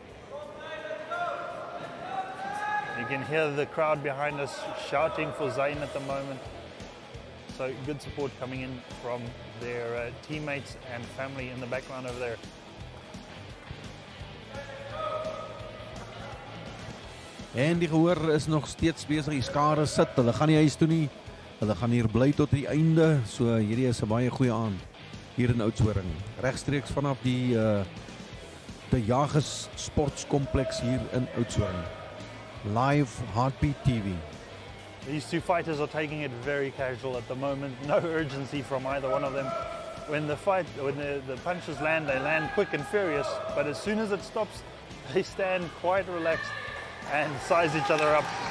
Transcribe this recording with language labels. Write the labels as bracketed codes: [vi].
[en] You can hear the crowd behind us shouting for Zayn at the moment. So good support coming in from their teammates and family in the background over there. [af] En die gehoor is nog steeds besig, die skare sit, hulle gaan nie huis toe nie, hulle gaan hier bly tot die einde, so hierdie is 'n baie goeie aand hier in Oudtshoorn, regstreeks vanaf die De Jagers Sportskompleks hier in Oudtshoorn. [en] Live Heartbeat TV. These two fighters are taking it very casual at the moment, no urgency from either one of them. When the punches land, they land quick and furious, but as soon as it stops, they stand quite relaxed and size each other up.